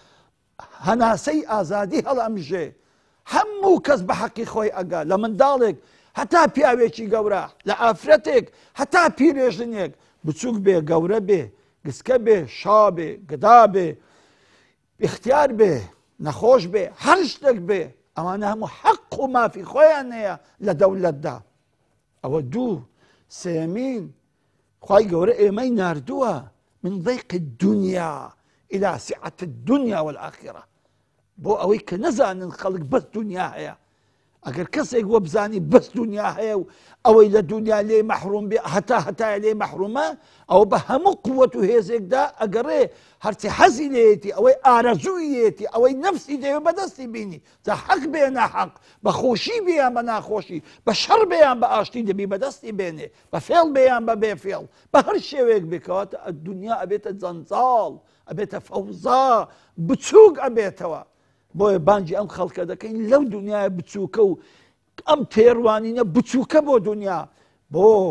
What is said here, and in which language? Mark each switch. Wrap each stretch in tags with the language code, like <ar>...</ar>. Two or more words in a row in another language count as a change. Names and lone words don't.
<ckb>هەناسەی ئازادی هەڵەمژێ هەموو کەس بە حەقی خۆی ئەگا لە منداڵێک هەتا پیاوێکی گەورە لە ئافرەتێک هەتا پیرێژنێک بچووک بێ گەورە بێ گسکە بێ شا بێ گدا بێ اختیار بێ نەخۆش بێ هەر شتێک بێ ئەوانە هەموو حەق و مافی خۆیان هەیە لە دەوڵەتدا ئەوە دوو سێمین خوای گەورە ئێمەی ناردووە</ckb> <ar>من ضيق الدنيا إلى سعة الدنيا والآخرة</ar> <ckb>بۆ ئەوەی کە نەزانن خەڵک بەس دنیا هەیە ئەگەر کەسێک وە بزانی بەس دنیا هەیە و ئەوەی لە دنیا لێ مەحروم بێ هەتا لێ مەحرومە ئەوە بە هەموو قووەت و هێزێکدا ئەگەڕێ هەرچی حەزی لێیەتی ئەوەی ئارەزوویەتی ئەوەی نەفسی دەوێ بەدەستی بینی جا حەق بێ ناحەق بە خۆشی بێیان بە ناخۆشی بە شەڕ بێیان بە ئاشتی دەبی بەدەستی بێنێ بە فێڵ بێیان بە بێفێڵ بە هەر شێوەیەک بکەواتە دنیا ئەبێتە جەنجاڵ ئەبێتە فەوزا بچووک ئەبێتەوە بۆیە بانجی ئەم خەڵکە دەکەین لەو دنیای بچووکە و ئەم تێڕوانینە بچووکە بۆ دنیا بۆ</ckb>